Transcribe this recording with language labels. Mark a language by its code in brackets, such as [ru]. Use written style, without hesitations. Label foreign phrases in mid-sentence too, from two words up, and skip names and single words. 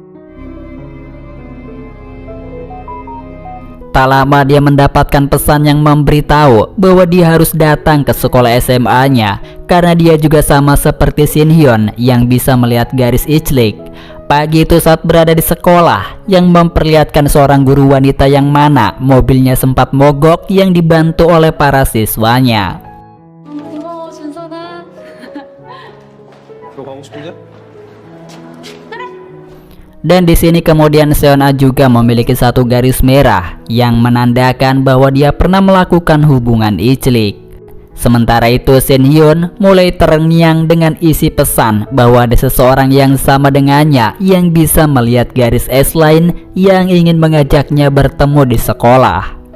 [id] Tak lama dia mendapatkan pesan yang memberitahu bahwa dia harus datang ke sekolah SMA-nya karena dia juga sama seperti Shin Hyun yang bisa melihat garis iclik. Pagi itu saat berada di sekolah, yang memperlihatkan seorang guru wanita yang mana mobilnya sempat mogok yang dibantu oleh para siswanya. [ko] 고마워 준선아. 너 가고 싶은데? [id] Dan di sini kemudian Seon-ah juga memiliki satu garis merah yang menandakan bahwa dia pernah melakukan hubungan iclik. Sementara itu Shin Hyun mulai terngiang dengan isi pesan bahwa ada seseorang yang sama dengannya yang bisa melihat garis S-line yang ingin mengajaknya bertemu di sekolah.